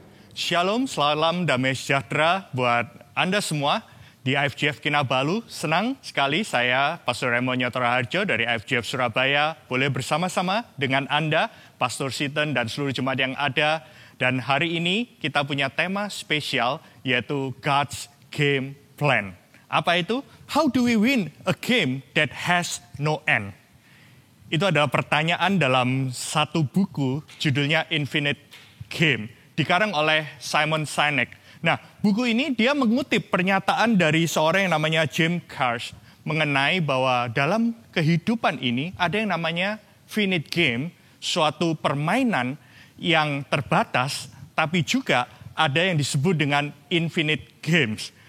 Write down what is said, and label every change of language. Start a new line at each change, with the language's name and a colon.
Indonesian: Shalom, salam damai sejahtera buat Anda semua di IFJF Kinabalu. Senang sekali saya, Pastor Raymond Joto Raharjo dari IFJF Surabaya, boleh bersama-sama dengan Anda, Pastor Siten dan seluruh jemaat yang ada. Dan hari ini kita punya tema spesial, yaitu God's Game Plan. Apa itu?
English: How do we win a game that has no end?
Indonesian: Itu adalah pertanyaan dalam satu buku, judulnya Infinite Game, dikarang oleh Simon Sinek. Nah, buku ini dia mengutip pernyataan dari seorang yang namanya Jim Carrey mengenai bahwa dalam kehidupan ini ada yang namanya finite game, suatu permainan yang terbatas, tapi juga ada yang disebut dengan infinite games.